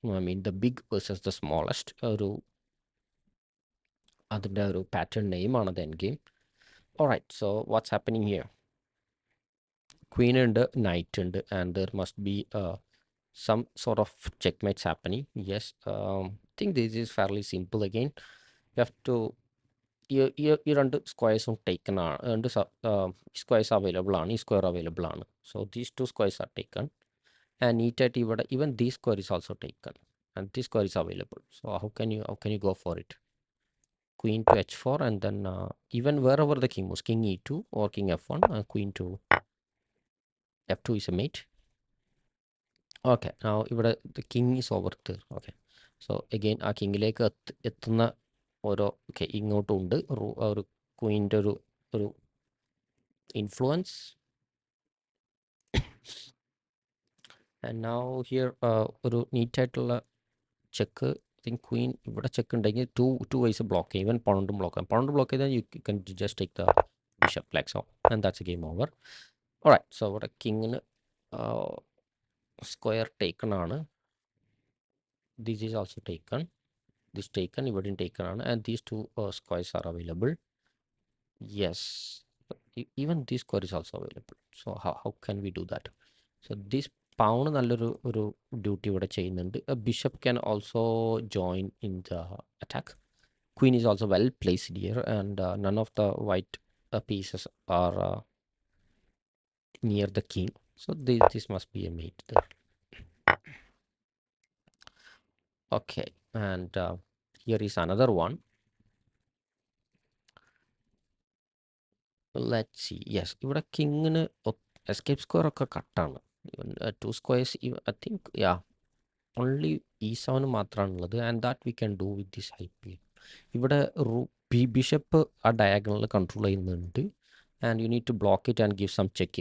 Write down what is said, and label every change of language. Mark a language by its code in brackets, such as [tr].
[en] I mean the big versus the smallest. [ml] അതിൻ്റെ ഒരു pattern നെയിമാണ് [en] The end game. Alright, so what's happening here? [ml] Queen ഉണ്ട്, night ഉണ്ട്, [en] And there must be some sort of checkmates happening. Yes, I think this is fairly simple. Again, you have to [ml] ഈ രണ്ട് സ്ക്വയർസും taken ആണ്, രണ്ട് squares available ആണ്, ഈ square available ആണ്. [en] so these two squares are taken and [ml] നീറ്റായിട്ട് ഇവിടെ [en] Even these square is also taken and these square is available. So how can you go for it? Queen to h4 and then even wherever the king moves, king e2 or king f1, queen to f2 is a mate. [ml] Okay, ഇവിടെ [en] The king is over there. [ml] Okay, so again ആ കിങ്ങിലേക്ക് എത്തുന്ന ഓരോ ഇങ്ങോട്ടും ഉണ്ട് ഒരു ക്വീൻ്റെ ഒരു influence. [en] and now here [ml] ഒരു നീറ്റായിട്ടുള്ള check. [en] I think [ml] Queen ഇവിടെ ചെക്ക് ഉണ്ടെങ്കിൽ ടു വൈസ് ബ്ലോക്ക് ചെയ്യും. ഈവൻ പൗണ്ടും ബ്ലോക്ക് ചെയ്യും. പൗണ്ട് ബ്ലോക്ക് ചെയ്താൽ [en] You can just take the bishop like so and that's a game over. [ml] Alright, so ഇവിടെ കിങ്ങിന് square taken ആണ്. [en] This is also taken. This taken, even taken on, and these two squares are available. Yes, even this square is also available. So how can we do that? So this pawn [ml] nalloru duty ഇവിടെ ചെയ്യുന്നുണ്ട്. [en] A bishop can also join in the attack. Queen is also well placed here, and none of the white pieces are near the king. So this must be a mate there. Okay, and here is another one. Let's see. [ml] Yes, ഇവിടെ കിങ്ങിന് escape square ഒക്കെ കട്ടാണ്. [en] two squares I think, yeah, only e7 [ml] മാത്രമാണുള്ളത്. [en] And that we can do with this help. [ml] ഇവിടെ bishop ആ diagonal control ചെയ്യുന്നുണ്ട് [en] And you need to block it and give some check.